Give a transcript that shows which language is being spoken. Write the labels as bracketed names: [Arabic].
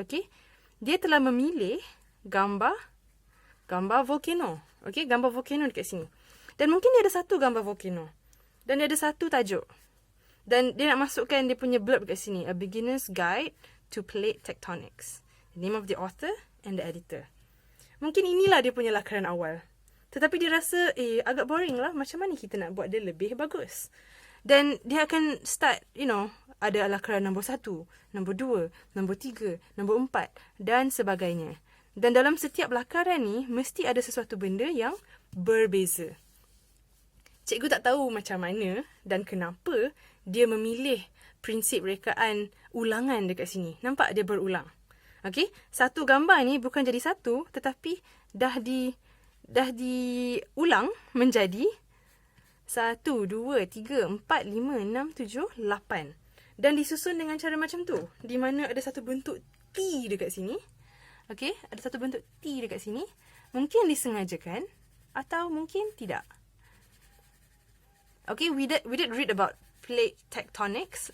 [Malay] Okay, dia telah memilih gambar volcano. Okay, gambar volcano dekat sini. Dan mungkin dia ada satu gambar volcano. Dan dia ada satu tajuk. Dan dia nak masukkan dia punya blurb dekat sini. [English] A Beginner's Guide to Plate Tectonics. The name of the author and the editor. [Malay] Mungkin inilah dia punya lakaran awal. Tetapi dia rasa, agak boring lah. Macam mana kita nak buat dia lebih bagus? Dan dia akan start, ada lakaran nombor 1, nombor 2, nombor 3, nombor 4 dan sebagainya. Dan dalam setiap lakaran ni, mesti ada sesuatu benda yang berbeza. Cikgu tak tahu macam mana dan kenapa dia memilih prinsip rekaan ulangan dekat sini. Nampak dia berulang. Okay? Satu gambar ni bukan jadi satu, tetapi dah diulang menjadi 1, 2, 3, 4, 5, 6, 7, 8. Dan disusun dengan cara macam tu. Di mana ada satu bentuk T dekat sini. Okay, ada satu bentuk T dekat sini. Mungkin disengajakan atau mungkin tidak. [English] Okay, we did read about plate tectonics.